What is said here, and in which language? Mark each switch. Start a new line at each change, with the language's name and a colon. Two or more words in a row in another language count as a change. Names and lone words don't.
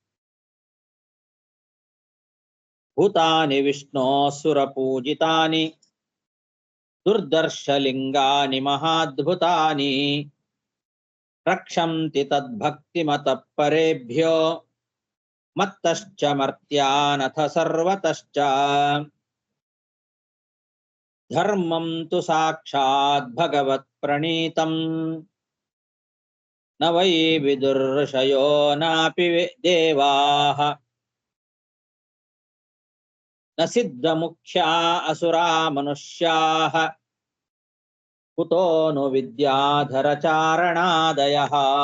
Sanskrit: ಭೂತಾನಿ ವಿಷ್ಣೋ ಸುರ ಪೂಜಿತಾನಿ ದುರ್ದರ್ಶಲಿಂಗಾನಿ ಮಹಾದ್ಭುತಾನಿ ರಕ್ಷಂತಿ ತದ್ಭಕ್ತಿಮತಃ ಪರೇಭ್ಯೋ ಮತ್ತಶ್ಚ ಮರ್ತ್ಯಾನಥ ಸರ್ವತಶ್ಚ. ಧರ್ಮಂ ತು ಸಾಕ್ಷಾತ್ ಭಗವತ್ ಪ್ರಣೀತಂ ನ ವೈ ವಿದುರ್ಷಯೋ ನಾಪಿ ದೇವಾಃ ನ ಸಿದ್ಧ ಮುಖ್ಯಾ ಅಸುರಾ ಮನುಷ್ಯಾಃ ಕುತೋ ನು ವಿದ್ಯಾಧರ ಚಾರಣಾದಯಃ.